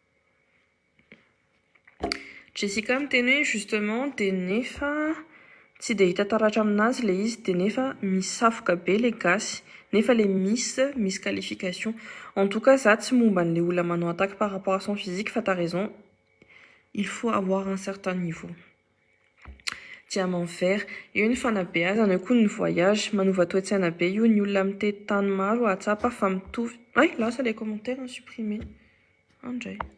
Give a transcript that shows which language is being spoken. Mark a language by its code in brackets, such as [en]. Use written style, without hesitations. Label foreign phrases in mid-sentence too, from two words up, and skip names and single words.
[mg] Jessica miteny hoe justement de nefa tsy de hita taratra aminazy le izy de nefa misafoka be le gasy nefa [fr] les miss qualification en tout cas ça [mg] tsy momba an'le olona manao [fr] attaque par rapport à son physique [mg] fa [fr] t'as raison il faut avoir un certain niveau diamant vert [mg] eo ny fanabeazana koa ny voyage manova toetsaina be io ny olona mitety tany maro atsapa fa mitovy lasa [fr] les commentaires supprimés [mg] andray